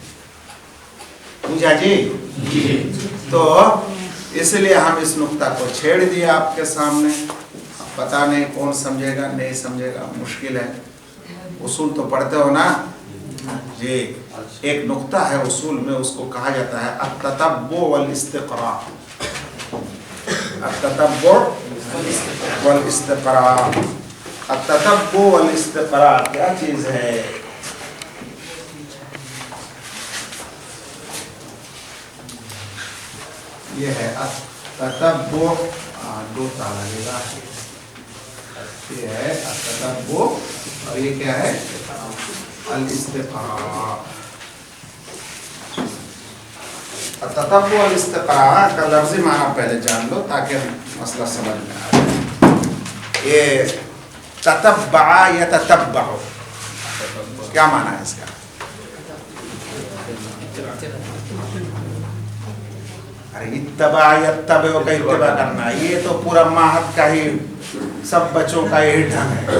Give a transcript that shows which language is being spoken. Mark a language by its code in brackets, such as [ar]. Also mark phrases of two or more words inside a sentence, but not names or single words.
[ur] پوجا جی تو اس لیے ہم اس نکتہ کو چھیڑ دیا آپ کے سامنے. پتا نہیں کون سمجھے گا نہیں سمجھے گا، مشکل ہے. اصول تو پڑھتے ہو نا جی، ایک نکتہ ہے اصول میں، اس کو کہا جاتا ہے [ar] التتبع والاستقراء. التتبع والاستقراء، التتبع والاستقراء [ur] کیا چیز ہے? یہ ہے التتبع، 2 تالا لگے گا، یہ ہے التتبع اور یہ کیا ہے? الاستقراء. [ar] التتبع والاستقراء [ur] کا لفظی معنیٰ پہلے جان لو تاکہ مسئلہ سمجھ میں آ جائے. یہ [ar] تتبع يتتبع, [ur] ، کیا معنیٰ ہے اس کا? ارے [ar] اتبع يتبع [ur] کا اتباع کرنا، یہ تو پورا معہد کا ہی، سب بچوں کا یہی ڈھنگ ہے.